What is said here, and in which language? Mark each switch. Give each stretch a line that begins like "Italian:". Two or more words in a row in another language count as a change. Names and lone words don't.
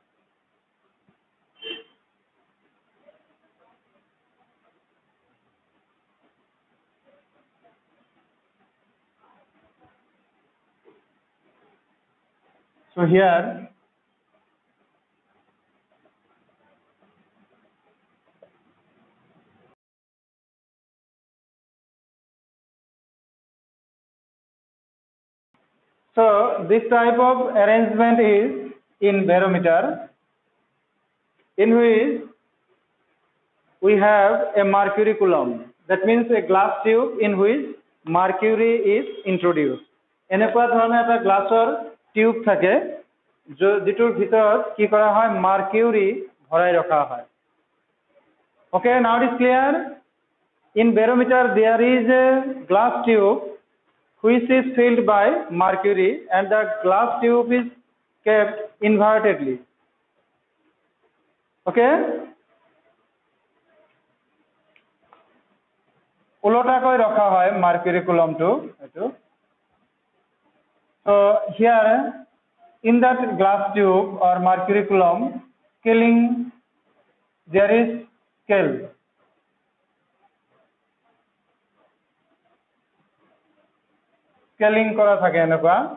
English: So here so this type of arrangement is in barometer, in which we have a mercury coulomb. That means a glass tube in which mercury is introduced.
Assamese: এনেকুৱা ধৰণৰ এটা গ্লাছৰ টিউব থাকে, যিটোৰ ভিতৰত কি কৰা হয়, মাৰ্কিউৰি ভৰাই ৰখা হয়.
English: Okay, now it is clear. In barometer there is a glass tube which is filled by mercury, and the glass tube is kept invertedly.
Assamese: Okay, উলটাকৈ ৰখা হয়
English: mercury coulomb
Assamese: তো এটো.
English: So here in that glass tube or mercury coulomb, scaling, there is scale.
Assamese: Scaling কৰা থাকে এনেকুৱা